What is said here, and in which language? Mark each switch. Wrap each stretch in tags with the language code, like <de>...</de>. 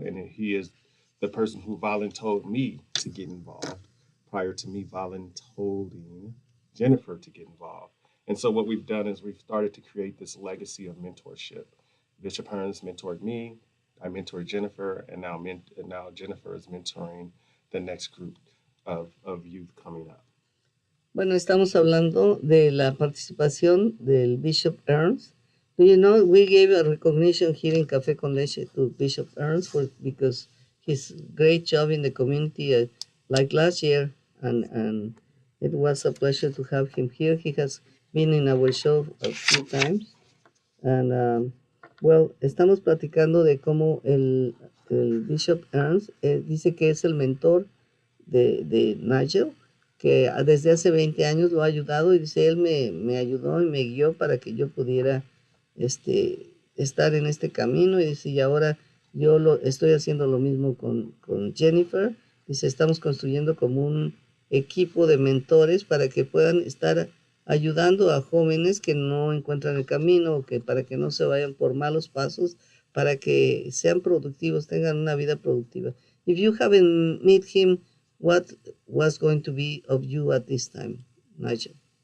<en>And he is the person who volunteered me to get involved prior to me volunteering Jennifer to get involved. And so what we've done is we've started to create this legacy of mentorship. Bishop Ernst mentored me, I mentored Jennifer, and now Jennifer is mentoring the next group of youth coming up.</en> <es>Bueno, estamos hablando de la participación del Bishop Ernst.</es> <en>Do you know, we gave a recognition here in Café con Leche to Bishop Ernst because his great job in the community like last year, and it was a pleasure to have him here. He has been in our show a few times. And, well,</en> <es>estamos platicando de cómo el Bishop Ernst dice que es el mentor de NIgel, que desde hace 20 años lo ha ayudado, y dice, él me ayudó y me guió para que yo pudiera estar en este camino, y dice, y ahora yo estoy haciendo lo mismo con Jennifer. Dice, estamos construyendo como un equipo de mentores para que puedan estar ayudando a jóvenes que no encuentran el camino, para que no se vayan por malos pasos, para que sean productivos, tengan una vida productiva.</es> <en>If you haven't met him, what was going to be of you at this time, NIgel?</en>